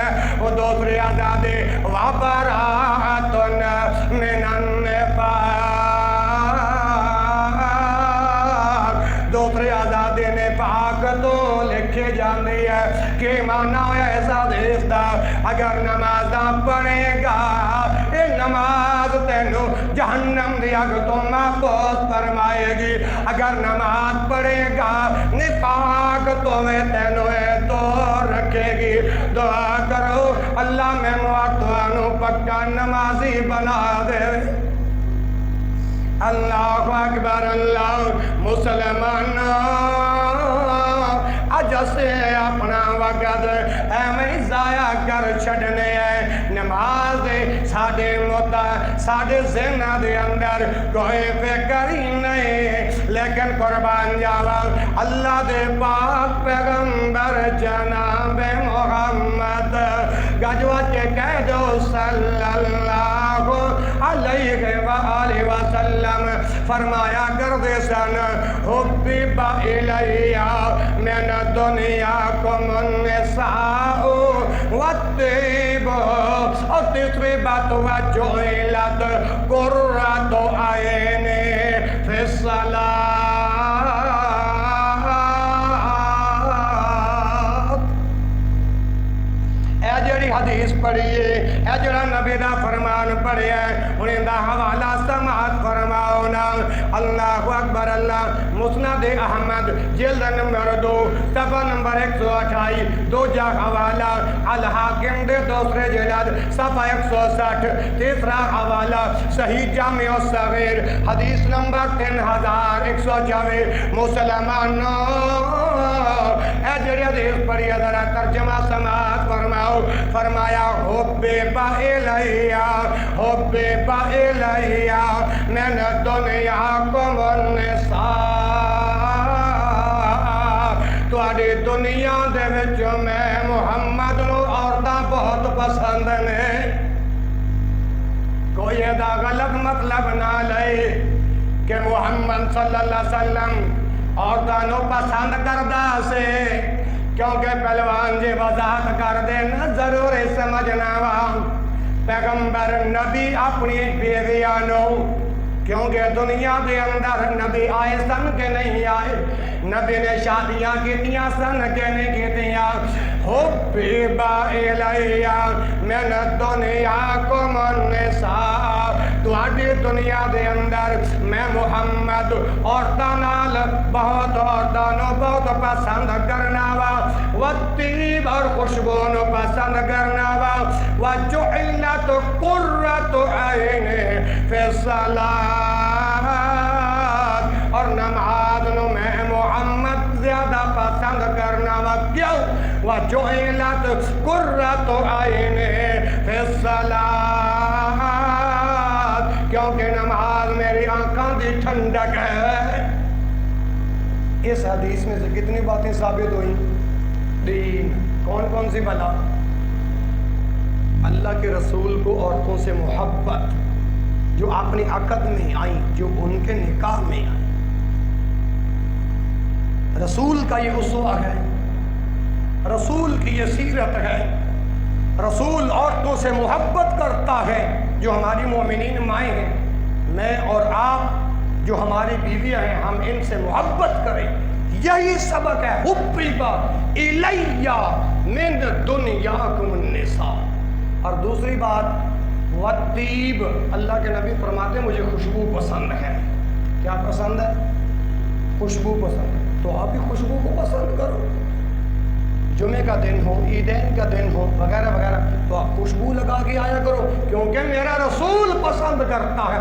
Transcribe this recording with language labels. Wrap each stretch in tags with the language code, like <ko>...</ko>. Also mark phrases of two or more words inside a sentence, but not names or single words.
<ur>وہ دوسری آزادی</ur> <ar>وبراءة من النفاق,</ar> <ur>دوسری آزادی نفاق تو لکھی جاتی ہے.</ur> <pa>کہ معنی ایسا دیتا اگر نماز پڑھے گا یہ نماز تینوں جہنم دی اگ تو محفوظ فرمائے گی. اگر نماز پڑھے گا نفاق تو وے تینوں تو رکھے گی. دعا کرو اللہ مینوں تہانوں پکا نمازی بنا دے.</pa> <ar>الله أكبر.</ar> <pa>اللہ مسلمانوں اج سے اپنا وقت ایویں ضائع کر چھڈنے ہے. نماز ساڈے مدعا ساڈے ذہناں دے اندر کوئی فکر ہی نہیں. لیکن قربان جاوا اللہ دے پاک پیغمبر جناب محمد غزوہ کے کہہ دو صلی اللہ</pa> <ar>عليه وسلم</ar> <pa>فرمایا کرتے سن</pa> <ar>حبب إلي من دنياكم النساء والطيب</ar> <ur>اور تیسری بات</ur> <ar>وجعلت قرة عيني في الصلاة.</ar> <pa>اے جیڑی حدیث پڑھیے اے جڑا نبی دا فرمان پڑھیا انہاں دا حوالہ سماعت فرماؤ نا.</pa> <ar>الله أكبر.</ar> <pa>اللہ مسند احمد جلد نمبر 2 صفحہ نمبر 128 دوجا حوالہ الحاکم دے دوسرے جلد صفحہ 160 تیسرا حوالہ صحیح جامع صغیر حدیث نمبر 3124. مسلمانوں اے جڑی حدیث پڑھیے ذرا ترجمہ سماعت فرماؤ.</pa> <ar>فرمایا حبب إلي من دنياكم النساء,</ar> <pa>تہاڈی دنیا دے وچ میں محمد نوں عورتاں بہت پسند نے. کوئی ایدا غلط مطلب نہ لے کہ محمد</pa> <ar>صلى الله عليه وسلم</ar> <pa>عورتاں نوں پسند کردا سے کیونکہ پہلوان جی وضاحت کر دینا ضروری سمجھنا وا پیغمبر نبی اپنی بیویاں نوں کیونکہ دنیا کے اندر نبی آئے سن کے نہیں آئے. نبی نے شادیاں کیتیاں سن کے نہیں کیتیاں.</pa> <ar>حبب إلي من دنياكم النساء,</ar> <pa>تہاڈی دنیا کے اندر میں محمد عورتاں نال بہت عورتاں نوں بہت پسند کرنا وا. والطیب اور خوشبو نوں پسند کرنا وا.</pa> <ar>وجعلت قرة عيني في الصلاة,</ar> <pa>اور نماز نوں میں محمد زیادہ پسند کرنا وا.</pa> <ur>کیوں?</ur> <ar>وجعلت قرة عيني في الصلاة,</ar> <ur>کیونکہ نماز میری آنکھوں کی ٹھنڈک ہے. اس حدیث میں سے کتنی باتیں ثابت ہوئی? 3۔ کون کون سی بھلا? اللہ کے رسول کو عورتوں سے محبت جو اپنی عقد میں آئی، جو ان کے نکاح میں آئی. رسول کا یہ اسوہ ہے، رسول کی یہ سیرت ہے. رسول عورتوں سے محبت کرتا ہے جو ہماری مومنین مائیں ہیں. میں اور آپ جو ہماری بیویاں ہیں ہم ان سے محبت کریں، یہی سبق ہے.</ur> <ar>حبب إلي من دنياكم النساء.</ar> <ur>اور دوسری بات والطیب، اللہ کے نبی فرماتے مجھے خوشبو پسند ہے. کیا پسند ہے؟ خوشبو پسند ہے. تو آپ بھی خوشبو کو پسند کرو۔ جمعے کا دن ہو، عیدین کا دن ہو، وغیرہ وغیرہ، تو آپ خوشبو لگا کے آیا کرو، کیونکہ میرا رسول پسند کرتا ہے.</ur>